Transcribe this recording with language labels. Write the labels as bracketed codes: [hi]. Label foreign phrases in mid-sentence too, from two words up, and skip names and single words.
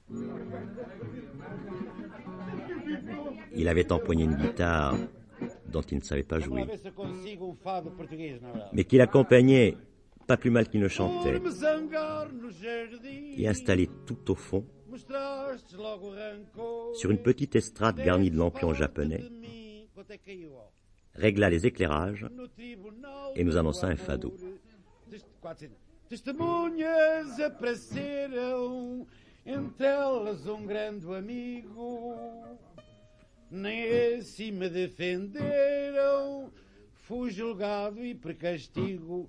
[fr] Il avait empoigné une guitare dont il ne savait pas jouer, mais qui l'accompagnait pas plus mal qu'il ne chantait, et installé tout au fond, sur une petite estrade garnie de lampions japonais, régla les éclairages et nous annonça un fado. [pt] Testemunhas apareceram, entre elas grande amigo. Nem assim me defenderam, fui julgado e por castigo.